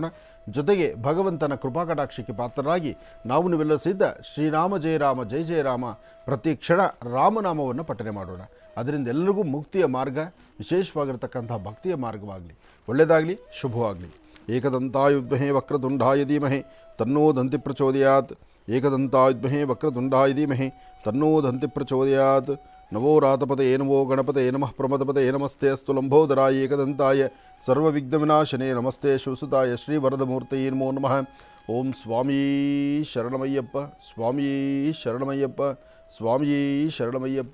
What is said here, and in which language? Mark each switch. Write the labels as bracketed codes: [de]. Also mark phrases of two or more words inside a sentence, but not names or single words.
[kn] ಜೊತೆಗೆ ಭಗವಂತನ ಕೃಪಾಕಟಾಕ್ಷಕ್ಕೆ ಪಾತ್ರರಾಗಿ ನಾವು ನೀವೆಲ್ಲರೂ ಸಿದ್ಧ [sa] ಶ್ರೀರಾಮ ಜಯ ರಾಮ ಜಯ ಜಯ ರಾಮ [kn] ಪ್ರತಿ ಕ್ಷಣ ರಾಮನಾಮವನ್ನು ಪಠನೆ ಮಾಡೋಣ. ಅದರಿಂದ ಎಲ್ಲರಿಗೂ ಮುಕ್ತಿಯ ಮಾರ್ಗ, ವಿಶೇಷವಾಗಿರ್ತಕ್ಕಂಥ ಭಕ್ತಿಯ ಮಾರ್ಗವಾಗಲಿ. ಒಳ್ಳೆಯದಾಗಲಿ, ಶುಭವಾಗಲಿ. [sa] ಏಕದಂತಾಯುಧ್ಮಹೇ ವಕ್ರತುಂಡಾಯ ಧೀಮಹಿ ತನ್ನೋ ದಂತಿ ಪ್ರಚೋದಯಾತ್. ಏಕದಂತಾಯುಧ್ಮಹೇ ವಕ್ರತುಂಡಾಯ ಧೀಮಹಿ ತನ್ನೋ ದಂತಿ ಪ್ರಚೋದಯಾತ್. ನವೋ ರಾತಪತಯೇ ನಮೋ ಗಣಪತಯೇ ನಮಃ ಪ್ರಮದಪತಯೇ ನಮಸ್ತೆ ಅಸ್ತು ಲಂಬೋದರಾಯ ಏಕದಂತಾಯ ಸರ್ವವಿಘ್ನವಿನಾಶನೇ ನಮಸ್ತೆ ಶಿವಸುತಾಯ ಶ್ರೀವರದಮೂರ್ತಯೇ ನಮೋ ನಮಃ. ಓಂ ಸ್ವಾಮೀ ಶರಣಮಯ್ಯಪ್ಪ, ಸ್ವಾಮೀ ಶರಣಮಯ್ಯಪ್ಪ, ಸ್ವಾಮೀ ಶರಣಮಯ್ಯಪ್ಪ.